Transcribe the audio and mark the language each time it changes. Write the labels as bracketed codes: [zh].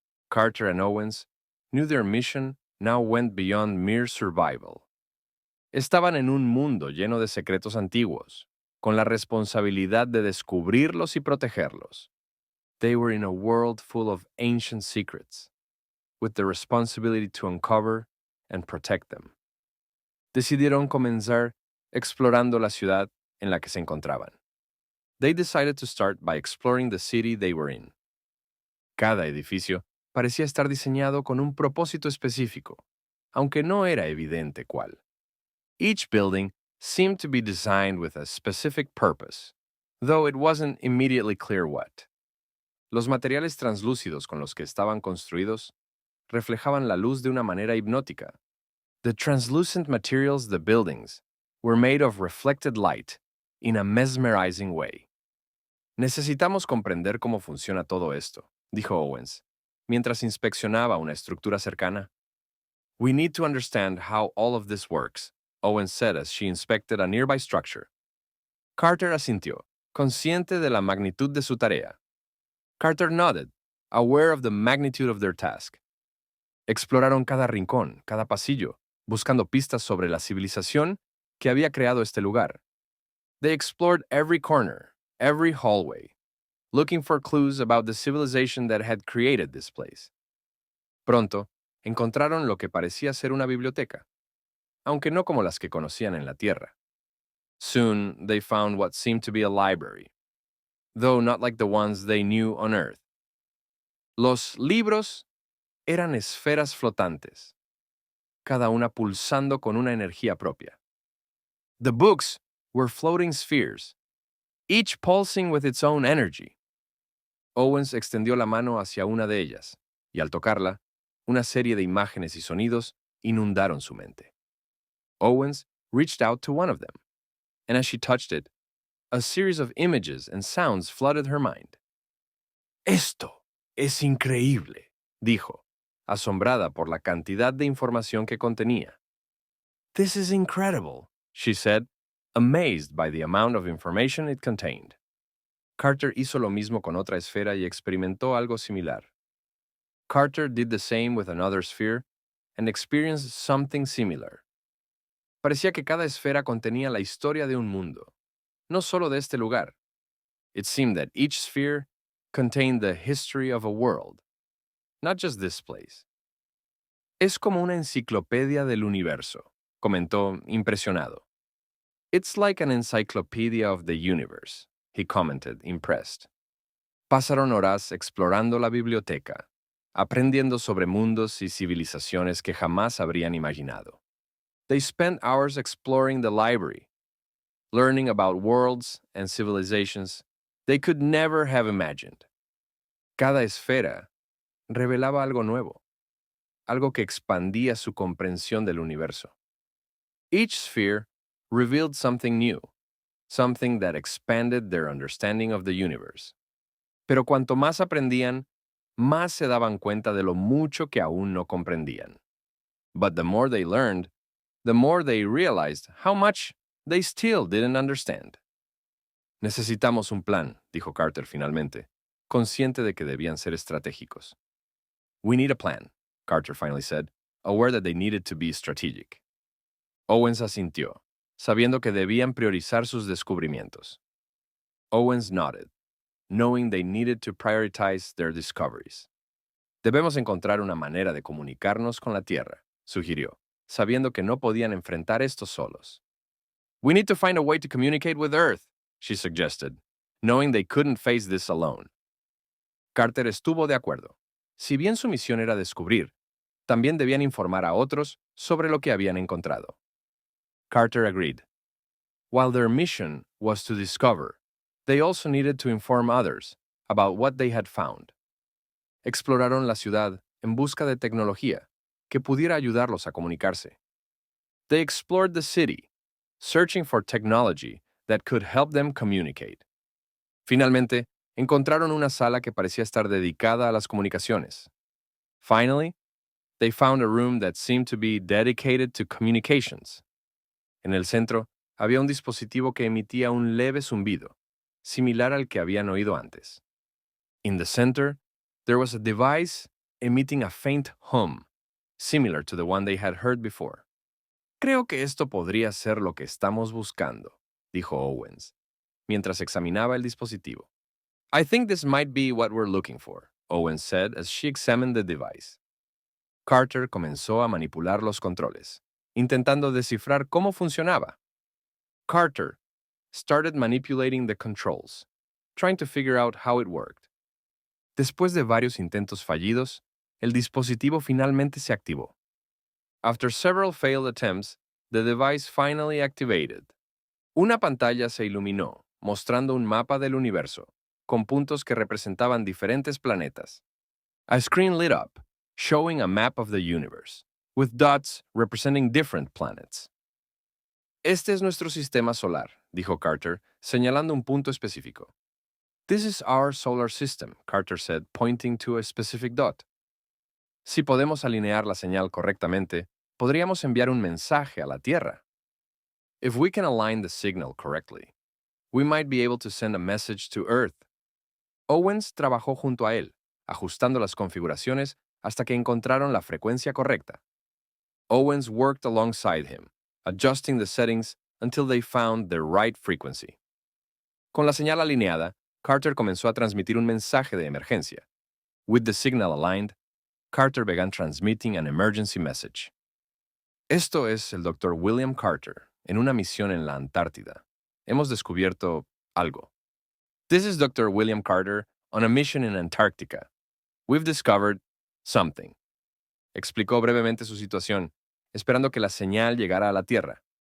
[en] Carter and Owens knew their mission now went beyond mere survival. [es] Estaban en un mundo lleno de secretos antiguos, con la responsabilidad de descubrirlos y protegerlos. [en] They were in a world full of ancient secrets, with the responsibility to uncover and protect them. [es] Decidieron comenzar explorando la ciudad en la que se encontraban. [en] They decided to start by exploring the city they were in. [es] Cada edificio parecía estar diseñado con un propósito específico, aunque no era evidente cuál. [en] Each building seemed to be designed with a specific purpose, though it wasn't immediately clear what. [es] Los materiales translúcidos con los que estaban construidos reflejaban la luz de una manera hipnótica. [en] The translucent materials the buildings were made of reflected light in a mesmerizing way. [es] Necesitamos comprender cómo funciona todo esto, dijo Owens, mientras inspeccionaba una estructura cercana. [en] We need to understand how all of this works, Owens said as she inspected a nearby structure. [es] Carter asintió, consciente de la magnitud de su tarea. [en] Carter nodded, aware of the magnitude of their task. [es] Exploraron cada rincón, cada pasillo, buscando pistas sobre la civilización que había creado este lugar. [en] They explored every corner, every hallway, looking for clues about the civilization that had created this place. [es] Pronto, encontraron lo que parecía ser una biblioteca, aunque no como las que conocían en la Tierra. [en] Soon, they found what seemed to be a library, though not like the ones they knew on Earth. [es] Los libros eran esferas flotantes, cada una pulsando con una energía propia. [en] The books were floating spheres, each pulsing with its own energy. [es] Owens extendió la mano hacia una de ellas, y al tocarla, una serie de imágenes y sonidos inundaron su mente. [en] Owens reached out to one of them, and as she touched it, a series of images and sounds flooded her mind. [es] Esto es increíble, dijo, asombrada por la cantidad de información que contenía. [en] This is incredible, she said, amazed by the amount of information it contained. [es] Carter hizo lo mismo con otra esfera y experimentó algo similar. [en] Carter did the same with another sphere and experienced something similar. [es] Parecía que cada esfera contenía la historia de un mundo, no solo de este lugar. [en] It seemed that each sphere contained the history of a world, not just this place. [es] Es como una enciclopedia del universo, comentó, impresionado. [en] It's like an encyclopedia of the universe, he commented, impressed. [es] Pasaron horas explorando la biblioteca, aprendiendo sobre mundos y civilizaciones que jamás habrían imaginado. [en] They spent hours exploring the library, learning about worlds and civilizations they could never have imagined. [es] Cada esfera revelaba algo nuevo, algo que expandía su comprensión del universo. [en] Each sphere revealed something new, something that expanded their understanding of the universe. [es] Pero cuanto más aprendían, más se daban cuenta de lo mucho que aún no comprendían. [en] But the more they learned, the more they realized how much they still didn't understand. [es] Necesitamos un plan, dijo Carter finalmente, consciente de que debían ser estratégicos. [en] We need a plan, Carter finally said, aware that they needed to be strategic. [es] Owens asintió, sabiendo que debían priorizar sus descubrimientos. [en] Owens nodded, knowing they needed to prioritize their discoveries. [es] Debemos encontrar una manera de comunicarnos con la Tierra, sugirió, sabiendo que no podían enfrentar esto solos. [en] We need to find a way to communicate with Earth, she suggested, knowing they couldn't face this alone. [es] Carter estuvo de acuerdo. Si bien su misión era descubrir, también debían informar a otros sobre lo que habían encontrado. [en] Carter agreed. While their mission was to discover, they also needed to inform others about what they had found. [es] Exploraron la ciudad en busca de tecnología que pudiera ayudarlos a comunicarse. [en] They explored the city, searching for technology that could help them communicate. [es] Finalmente, encontraron una sala que parecía estar dedicada a las comunicaciones. [en] Finally, they found a room that seemed to be dedicated to communications. [es] En el centro había un dispositivo que emitía un leve zumbido, similar al que habían oído antes. [en] In the center, there was a device emitting a faint hum, similar to the one they had heard before. [es] Creo que esto podría ser lo que estamos buscando, dijo Owens, mientras examinaba el dispositivo. [en] I think this might be what we're looking for, Owens said as she examined the device. [es] Carter comenzó a manipular los controles, intentando descifrar cómo funcionaba. [en] Carter started manipulating the controls, trying to figure out how it worked. [es] Después de varios intentos fallidos, el dispositivo finalmente se activó. [en] After several failed attempts, the device finally activated. [es] Una pantalla se iluminó, mostrando un mapa del universo, con puntos que representaban diferentes planetas. [en] A screen lit up, showing a map of the universe, with dots representing different planets. [es] Este es nuestro sistema solar, dijo Carter, señalando un punto específico. [en] This is our solar system, Carter said, pointing to a specific dot. [es] Si podemos alinear la señal correctamente, podríamos enviar un mensaje a la Tierra. [en] If we can align the signal correctly, we might be able to send a message to Earth. [es] Owens trabajó junto a él, ajustando las configuraciones hasta que encontraron la frecuencia correcta. [en] Owens worked alongside him, adjusting the settings until they found the right frequency. [es] Con la señal alineada, Carter comenzó a transmitir un mensaje de emergencia. [en] With the signal aligned, Carter began transmitting an emergency message. [es] Esto es el Dr. William Carter, en una misión en la Antártida. Hemos descubierto algo. [en] This is Dr. William Carter on a mission in Antarctica. We've discovered something. [es] Explicó brevemente su situación, esperando que la señal llegara a la Tierra.